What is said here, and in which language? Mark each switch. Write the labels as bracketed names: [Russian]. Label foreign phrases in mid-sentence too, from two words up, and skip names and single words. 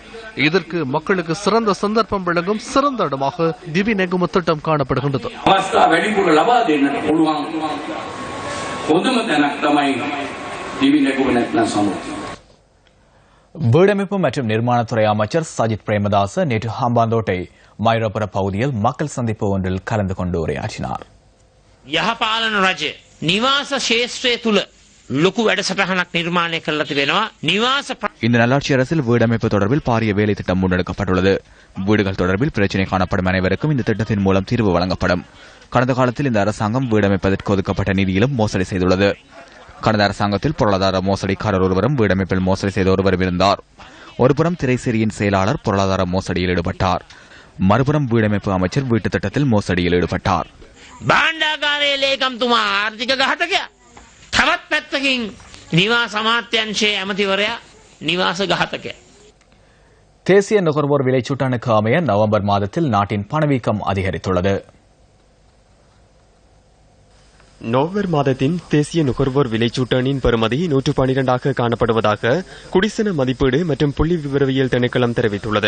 [Tamil] இதற்கு மக்களுக்கு சிறந்த சந்தர்ப்பம் வழங்கும் சிறந்த இடமாக திவி நெகும திட்டம் காணப்படுகின்றது. வீடமைப்பு மற்றும் நிர்மாணத்துறை அமைச்சர் சஜித் பிரேமதாச நேற்று ஹம்பாந்தோட்டை மைரபுர பகுதியில் மக்கள் சந்திப்பு ஒன்றில் கலந்து கொண்டு உரையாற்றினார். [Sinhala] යහපාලන රජය නිවාස ශේෂ්ත්‍රය තුළ ලොකු වැඩසටහනක් නිර්මාණය කරලා තිබෙනවා. නිවාස [Tamil] இந்த நல்லாட்சி அரசில் வீடமைப்பு தொடர்பில் பாரிய வேலை திட்டம் முன்னெடுக்கப்பட்டுள்ளது. வீடுகள் தொடர்பில் பிரச்சினை காணப்படும் அனைவருக்கும் இந்த திட்டத்தின் மூலம் தீர்வு வழங்கப்படும். கடந்த காலத்தில் இந்த அரசாங்கம் வீடமைப்பதற்கு ஒதுக்கப்பட்ட நிதியிலும் மோசடி செய்துள்ளது. கடந்த அரசாங்கத்தில் பொருளாதார மோசடிக்காரர் ஒருவரும் வீடமைப்பில் மோசடி செய்த ஒருவரும் இருந்தார். ஒருபுறம் திரைசேரியின் செயலாளர் பொருளாதார மோசடியில் ஈடுபட்டார். மறுபுறம் வீடமைப்பு அமைச்சர் வீட்டு திட்டத்தில் மோசடியில் ஈடுபட்டார். [Sinhala] භාණ්ඩාගාරයේ ලේකම්තුමා ආර්ථික ඝාතකයා. තවත් පැත්තකින් නිවාස අමාත්‍යාංශයේ ඇමතිවරයා නිවාස ඝාතකයා. [Tamil] தேசிய நுகர்வோர் விலைச்சூட்டானுக்கு அமைய நவம்பர் மாதத்தில் நாட்டின் பணவீக்கம் அதிகரித்துள்ளது. நவம்பர் மாதத்தின் தேசிய நுகர்வோர் விலைச்சூட்டானின் பெறுமதி 112 காணப்படுவதாக குடிசன மதிப்பீடு மற்றும் புள்ளி விவரவியல் திணைக்களம் தெரிவித்துள்ளது.